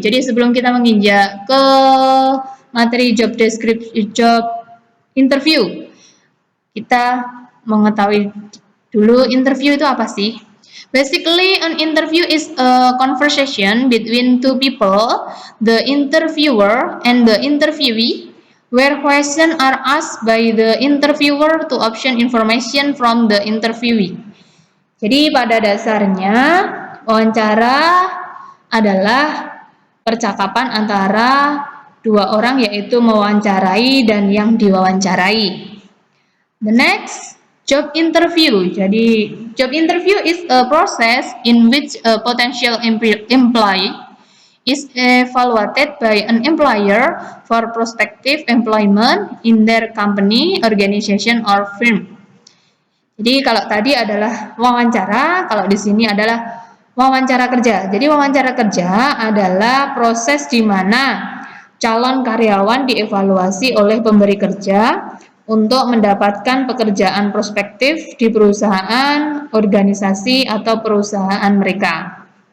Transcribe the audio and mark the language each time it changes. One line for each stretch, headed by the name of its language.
Indonesian: Jadi sebelum kita menginjak ke materi job description, job interview, kita mengetahui dulu interview itu apa sih?
English: Basically, an interview is a conversation between two people, the interviewer and the interviewee, where questions are asked by the interviewer to obtain information from the interviewee.
Indonesian: Jadi pada dasarnya wawancara adalah percakapan antara dua orang, yaitu mewawancarai dan yang diwawancarai.
English: The next, job interview. Jadi job interview is a process in which a potential employee is evaluated by an employer for prospective employment in their company, organization, or firm.
Indonesian: Jadi kalau tadi adalah wawancara, kalau di sini adalah wawancara kerja. Jadi wawancara kerja adalah proses di mana calon karyawan dievaluasi oleh pemberi kerja untuk mendapatkan pekerjaan prospektif di perusahaan, organisasi, atau perusahaan mereka.